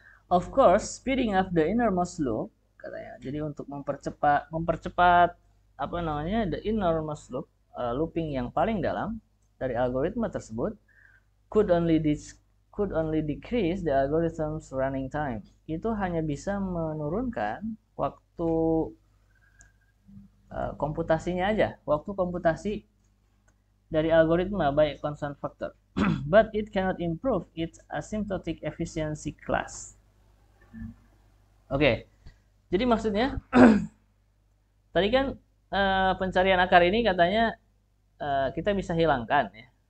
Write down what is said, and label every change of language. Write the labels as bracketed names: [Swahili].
[English] Of course, speeding up the innermost loop [Indonesian] katanya. Jadi untuk mempercepat [English] the innermost loop, [Indonesian] looping yang paling dalam dari algoritma tersebut [English] could only decrease the algorithm's running time. [Indonesian] Itu hanya bisa menurunkan waktu komputasinya aja, waktu komputasi dari algoritma [English] by a constant factor. But it cannot improve its asymptotic efficiency class. [Indonesian] Oke. Jadi maksudnya tadi kan pencarian akar ini katanya kita bisa hilangkan ya.